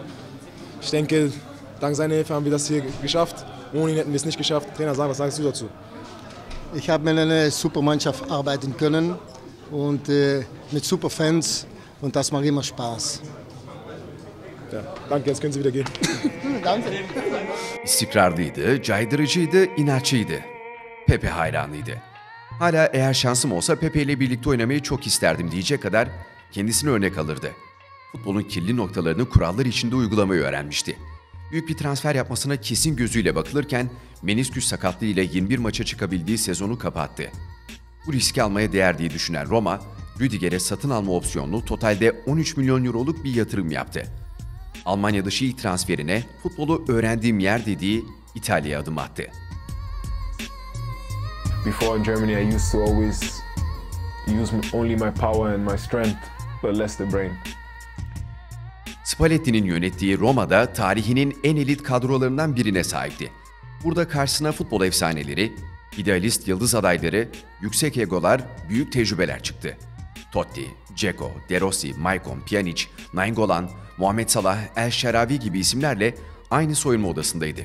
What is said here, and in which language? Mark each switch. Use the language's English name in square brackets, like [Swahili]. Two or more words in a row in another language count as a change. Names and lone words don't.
[German] Ich denke, dank seiner Hilfe haben wir das hier geschafft. Ohne ihn hätten wir es nicht geschafft. Trainer, was sagst du dazu? Ich habe mit einer super Mannschaft arbeiten können und mit super Fans und das macht immer Spaß. Ja, danke, jetzt können Sie wieder gehen. Danke. [Turkish] İstikrarlıydı, caydırıcıydı, inatçıydı. Pepe hayranıydı. Hala eğer şansım olsa Pepe ile birlikte oynamayı çok isterdim diyecek kadar kendisine örnek alırdı. Futbolun kirli noktalarını kurallar içinde uygulamayı öğrenmişti. Büyük bir transfer yapmasına kesin gözüyle bakılırken menisküs sakatlığıyla 21 maça çıkabildiği sezonu kapattı. Bu riski almaya değer diye düşünen Roma, Rüdiger'e satın alma opsiyonlu totalde 13 milyon euroluk bir yatırım yaptı. Almanya dışı ilk transferine futbolu öğrendiğim yer dediği İtalya'ya adım attı. [English] Before in Germany, I used to always use only my power and my strength, but less the brain. [Turkish] Spalletti'nin yönettiği Roma'da tarihinin en elit kadrolarından birine sahipti. Burada karşısına futbol efsaneleri, idealist yıldız adayları, yüksek egolar, büyük tecrübeler çıktı. Totti, Dzeko, De Rossi, Maicon, Pjanic, Nainggolan, Muhammed Salah, El Shaarawy gibi isimlerle aynı soyunma odasındaydı.